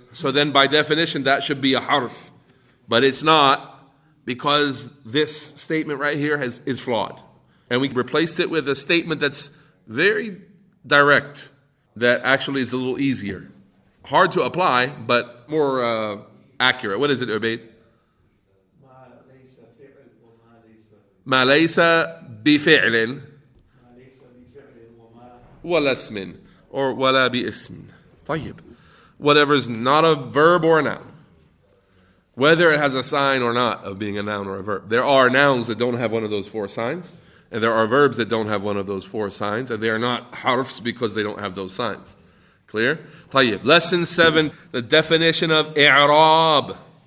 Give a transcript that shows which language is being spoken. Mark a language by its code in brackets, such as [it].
[en] So then by definition that should be a harf. But it's not, because this statement right here is flawed. And we replaced it with a statement that's very direct, that actually is a little easier. Hard to apply, but more accurate. What is it, Ubayd? [ar] ما ليس بفعل ولا اسم [en] or [ar] ولا باسم. طيب. [en] Whatever's not a verb or a noun. Whether it has a sign or not of being a noun or a verb. There are nouns that don't have one of those 4 signs, and there are verbs that don't have one of those 4 signs, and they are not harfs because they don't have those signs. Clear? [ar] طيب. [en] Lesson 7, the definition of i'rab.